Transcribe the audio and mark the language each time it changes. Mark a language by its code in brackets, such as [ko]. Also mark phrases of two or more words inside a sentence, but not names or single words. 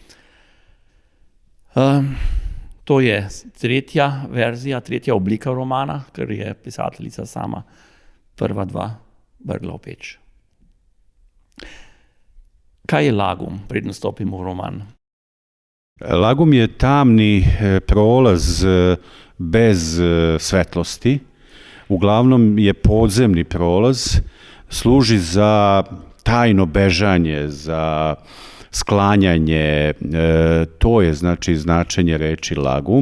[sl] To je tretja verzija, tretja oblika romana, ker je pisateljica sama prva 2 vrgla v peč. Kaj je Lagum, preden stopimo v roman? [sr] Lagum je tamni prolaz bez svetlosti. Uglavnom je podzemni prolaz, služi za tajno bežanje, za sklanjanje. To je znači značenje reči Lagum.